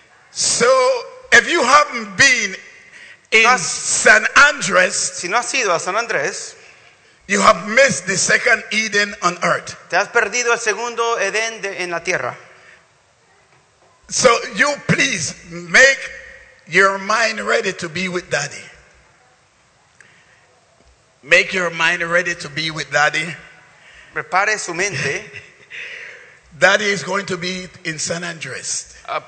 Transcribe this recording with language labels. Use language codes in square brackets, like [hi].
[en] So, if you haven't been in San Andres, [es] si no has ido a San Andrés, [en] you have missed the second Eden on earth. [es] Te has perdido el segundo Edén en la tierra. [en] So you please make your mind ready to be with Daddy. Make your mind ready to be with Daddy. [es] Prepare su mente. [en] Daddy is going to be in San Andres.